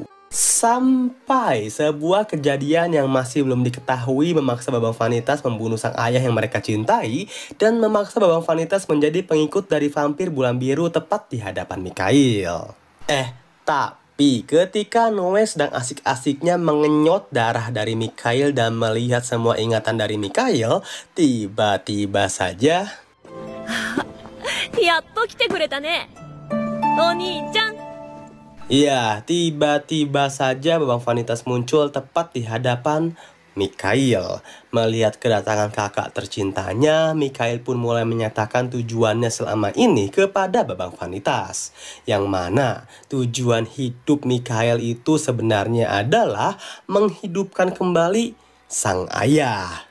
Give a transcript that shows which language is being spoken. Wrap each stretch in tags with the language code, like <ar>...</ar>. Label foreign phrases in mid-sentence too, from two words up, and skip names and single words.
<id>Sampai sebuah kejadian yang masih belum diketahui memaksa Babang Vanitas membunuh sang ayah yang mereka cintai dan memaksa Babang Vanitas menjadi pengikut dari vampir bulan biru tepat di hadapan Mikhail. Tapi ketika Noe sedang asik-asiknya mengenyot darah dari Mikhail dan melihat semua ingatan dari Mikhail, tiba-tiba saja</id> <ja>やっと来てくれたね、お兄ちゃん。</ja> <id>Ya, tiba-tiba saja Babang Vanitas muncul tepat di hadapan Mikhail. Melihat kedatangan kakak tercintanya, Mikhail pun mulai menyatakan tujuannya selama ini kepada Babang Vanitas. Yang mana tujuan hidup Mikhail itu sebenarnya adalah menghidupkan kembali sang ayah.</id>